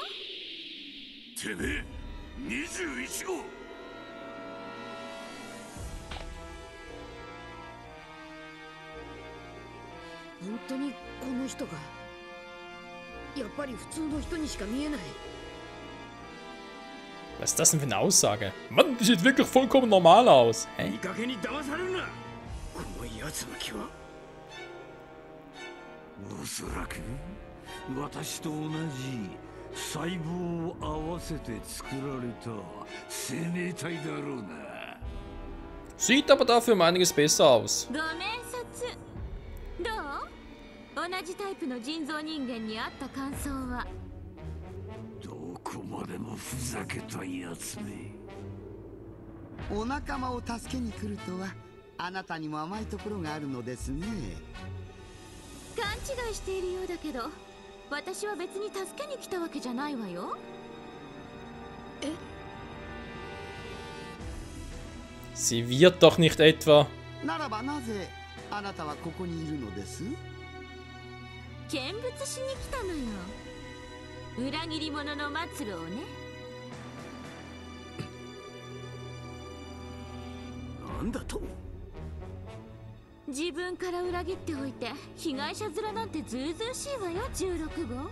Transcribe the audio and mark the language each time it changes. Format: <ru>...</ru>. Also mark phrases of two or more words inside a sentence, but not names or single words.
<ja>てめえ21号。本当にこの人がやっぱり普通の人にしか見えない。</ja> <de>Was ist das denn für eine Aussage? Mann, die sieht wirklich vollkommen normal aus. Hä?</de> <ja>いい加減に騙されるな。この奴の気はおそらく私と同じ細胞を合わせて作られた生命体だろうな。</ja> <de>Sieht aber dafür um einiges besser aus.</de> <ja>ご面接どう？同じタイプの人造人間に会った感想は？どこまでもふざけたやつめ。お仲間を助けに来るとはあなたにも甘いところがあるのですね。勘違いしているようだけど、私は別に助けに来たわけじゃないわよ。え？</ja> <de>Sie wird doch nicht etwa.</de> <ja>ならばなぜあなたはここにいるのです？見物しに来たのよ。裏切り者の末路をね。なんだと？自分から裏切っておいて被害者面なんてずうずうしいわよ、16号。</ja>